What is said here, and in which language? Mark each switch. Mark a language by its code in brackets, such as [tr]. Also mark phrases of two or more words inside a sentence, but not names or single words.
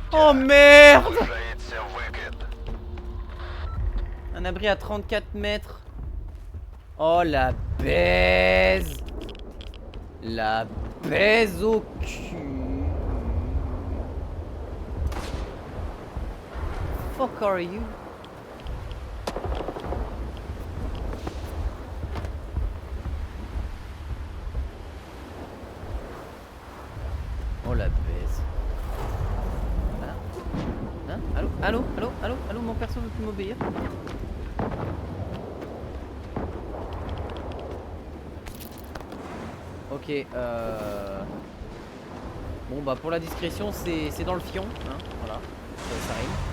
[fr] Oh merde! [uk] Наближається викид. [fr] Un abri à 34 mètres. Oh la baise! La baise au cul. [en] Fuck are you? [fr] Oh la baise. Hein? Hein? Allô? Allô? Allô? Allô? Allô? Mon perso veut plus m'obéir. Ok, bon bah pour la discrétion c'est dans le fion, hein, voilà, ça rime.